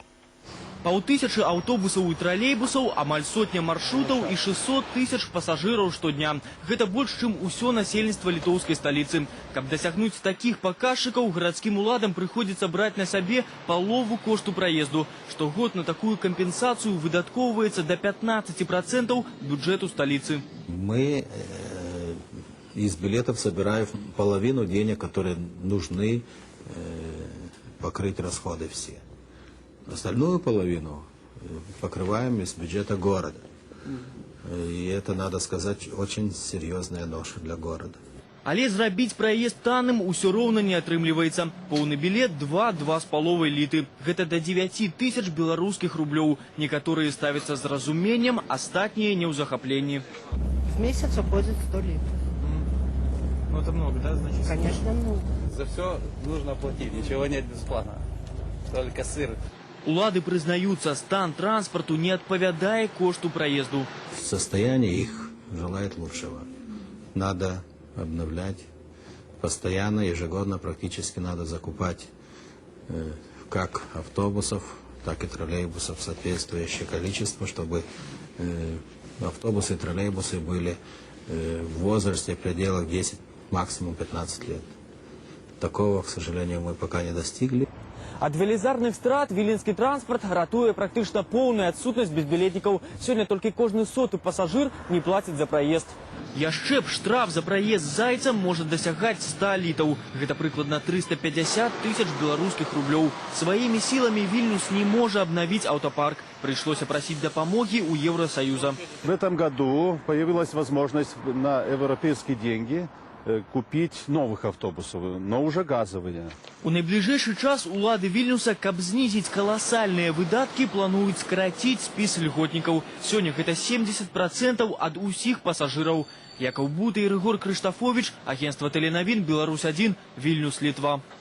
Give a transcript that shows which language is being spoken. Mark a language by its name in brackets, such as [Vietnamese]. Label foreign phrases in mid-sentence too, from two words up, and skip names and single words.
[Belarusian] Паўтысячы аўтобусаў і тралейбусаў, амаль сотня маршрутаў і 600 тысяч пасажыраў штодня. Гэта больш, чым усё насельніцтва літоўскай сталіцы. Каб дасягнуць такіх паказчыкаў, гарадскім уладам прыходзіцца браць на сабе палову кошту праезду. Штогод на такую кампенсацыю выдаткоўваецца до 15% бюджэту сталіцы. [Russian] Мы из билетов собираем половину денег, которые нужны покрыть расходы все. Остальную половину покрываем из бюджета города. И это, надо сказать, очень серьезная ноша для города. [Belarusian] Але зрабіць праезд танным усё роўна не атрымліваецца. Поўны билет 2–2,5 літы. Гэта до 9 тысяч беларускіх рублёў. Некаторыя ставяцца з разуменнем, астатнія не ў захапленні. [Russian] В месяц уходит 100 литров. Ну это много, да, значит? Конечно, много. За все нужно платить, ничего нет бесплатно, только сыр. [Belarusian] Улады прызнаюцца, стан транспорту не адпавядае кошту праезду. [Russian] Состояние их желает лучшего. Надо обновлять постоянно, ежегодно практически надо закупать как автобусов, так и троллейбусов соответствующее количество, чтобы автобусы и троллейбусы были в возрасте в пределах 10, максимум 15 лет. Такого, к сожалению, мы пока не достигли. [Belarusian] Ад велізарных страт віленскі транспорт ратуе практычна поўную адсутнасць безбілетнікаў. Сёння толькі кожны 100-ы пасажыр не плаціць за праезд. Яшчэ б штраф за праезд з зайцам можа дасягаць 100 літаў. Гэта прыкладна 350 тысяч беларускіх рублёў. Сваімі сіламі Вільнюс не можа обновить аўтапарк. [Russian] Пришлось просить допомоги у Евросоюза. В этом году появилась возможность на европейские деньги купить новых автобусов, но уже газовые. [Belarusian] У найближэйшы час улады Вільнюса, каб знізіць каласальныя выдаткі, плануюць скараціць спіс льготнікаў. Сёння гэта 70% ад усіх пасажыраў. Якаў Бута і Рыгор Крыштафович, агентство Теленавін, Беларусь-1, Вільнюс, Литва.